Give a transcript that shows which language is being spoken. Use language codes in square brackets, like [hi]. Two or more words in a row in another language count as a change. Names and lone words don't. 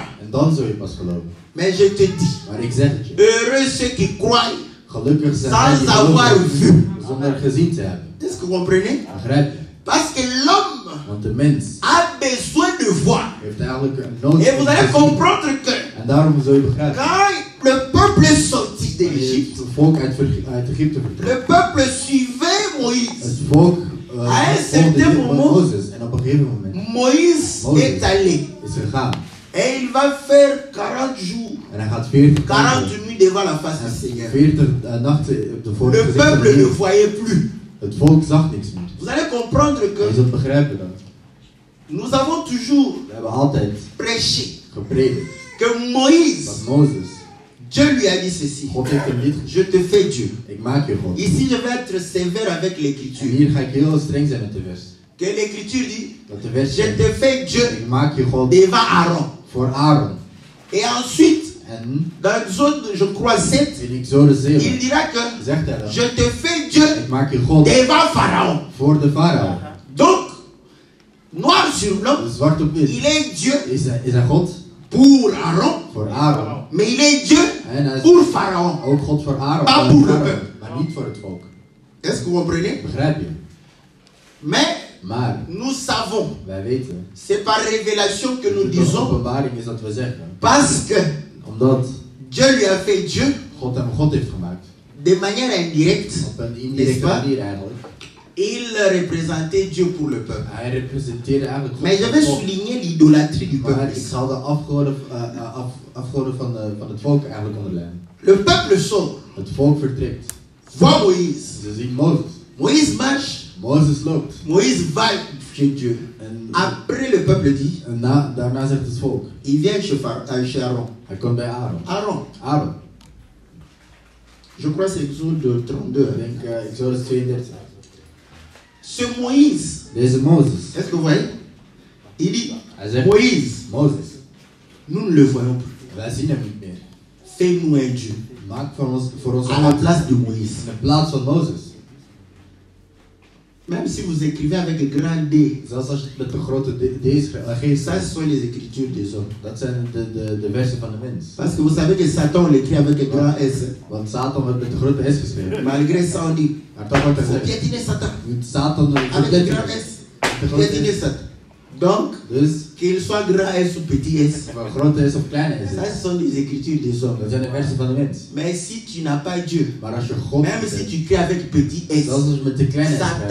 [nl] En dan zul je pas geloven. [fr] Mais je te dis, [nl] Maar ik zeg het je. [fr] heureux ceux qui croient [nl] Gelukkig zijn [fr] sans [nl] die [fr] avoir [nl] geloven [fr] vu. [nl] zonder gezien te hebben. [fr] Est-ce que vous comprenez? [nl] Begrijp je? [fr] Parce que l'homme [nl] Want de mens [fr] a besoin de voir. [nl] heeft eigenlijk een nood [fr] Et vous [nl] om [fr] allez [nl] te zien. [fr] comprendre que [nl] En daarom zul je begrijpen. [fr] quand le peuple est sorti [nl] Wanneer [fr] d'Égypte, [nl] het volk uit Egypte vertrok. [fr] le peuple suivait Moïse. [nl] Het volk [fr] À un certain moment, [nl] Mozes. En op een gegeven moment [fr] Moïse est allé. [nl] is gegaan. [fr] Et il va faire 40 jours, [nl] En hij gaat 40 [fr] 40 nuits devant la face du Seigneur. [nl] 40 nachten voor [fr] Le [nl] het gezicht van de [fr] peuple ne [nl] Heer. [fr] voyait plus. [nl] Het volk zag niks meer. [fr] Vous allez comprendre [nl] Je [fr] que [nl] zult begrijpen dat. [fr] nous avons toujours [nl] We hebben altijd [fr] prêché [nl] gepredikt [fr] que Moïse, [nl] dat Mozes, [fr] Dieu lui a dit ceci, [nl] God heeft hem niet gezegd, [fr] je te fais Dieu. [nl] ik maak je God. [fr] Ici, je vais être sévère avec [nl] En [fr] l'écriture. [nl] hier ga ik heel streng zijn met de vers. [fr] Que l'écriture dit, [nl] Dat de vers [fr] je [nl] zegt, [fr] te fais Dieu [nl] ik maak je God [fr] devant Aaron. [nl] voor Aaron. [fr] Et ensuite, [nl] En [fr] dans Exode, je crois 7, [nl] in Exode 7 [fr] il dira que [nl] zegt hij dan, [fr] je te fais Dieu [nl] ik maak je God [fr] devant Pharaon. [nl] voor de farao. [fr] Donc, noir sur blanc, [nl] Dus zwart op wit [fr] il est Dieu [nl] is hij God [fr] pour Aaron, [nl] voor Aaron. [fr] mais il est Dieu [nl] En hij is [fr] pour Pharaon. [nl] ook God voor Aaron, [fr] Pas [nl] voor [fr] pour [nl] de [fr] le [nl] farao, [fr] peuple. [nl] maar niet voor het volk. [fr] Est-ce que vous comprenez? [nl] Begrijp je? [fr] Mais [nl] Maar [fr] nous savons, [nl] wij weten, [fr] c'est par révélation que nous [nl] de [fr] disons, [nl] openbaring is dat we zeggen, [fr] parce que [nl] omdat [fr] Dieu lui a fait Dieu [nl] God hem God heeft gemaakt, [fr] de manière indirecte, [nl] op een [fr] n'est-ce [nl] indirecte [fr] pas? [nl] manier eigenlijk. [fr] Il représentait Dieu pour le peuple. [nl] Hij representeerde eigenlijk God. [fr] Mais je [nl] voor [fr] vais [nl] het volk. [fr] souligner l'idolâtrie du [nl] Maar [fr] peuple. [nl] ik zal de afgoden van het volk eigenlijk onderlijnen. [fr] Le peuple sort, [nl] Het volk vertrekt. [fr] voit Moïse. [nl] Ze zien Mozes. [fr] Moïse marche, [nl] Mozes loopt. [fr] Moïse va chez Dieu. [nl] En, [fr] Après, le peuple dit, [nl] en daarna zegt het volk. [fr] il vient chez Aaron. [nl] Hij komt bij Aaron. [fr] Aaron, [nl] Aaron. [fr] je crois que c'est Exode 32. [nl] Ik denk Exodus 32. [fr] Ce Moïse, [nl] Deze Mozes. [fr] est-ce que vous voyez? Il dit, [nl] Hij zegt, [fr] Moïse, [nl] Mozes, [fr] nous ne le voyons plus. [nl] wij zien hem niet meer. [fr] Fais-nous un Dieu. [nl] Maak voor ons [fr] À la place de Moïse. [nl] in plaats van Mozes. [fr] Même si vous écrivez avec un grand D, [nl] Zelfs als je het met de grote D's geeft, [fr] ça ce sont les écritures des hommes. [nl] dat zijn de versen van de mens. [fr] Parce que vous savez que Satan on l'écrit avec un grand S. [nl] Want Satan wordt met de grote S geschreven. [fr] Malgré ça, on dit, [nl] Maar toch wordt [fr] il [nl] er [fr] faut [nl] gezegd, [fr] piétiner Satan. [nl] Satan [fr] Avec un grand S. [nl] de grote [fr] Piétiner [nl] S. [fr] Satan. Donc, [nl] Dus [fr] qu'il soit grand S ou petit S, [nl] of een grote S of kleine S. [fr] ça ce sont des écritures des hommes. [nl] Dat zijn de versen van de mens. [fr] Mais si tu n'as pas Dieu, [nl] Maar als je God [fr] même si [nl] hebt, [fr] tu crées avec petit S, [nl] zelfs als je met de kleine S schrijft,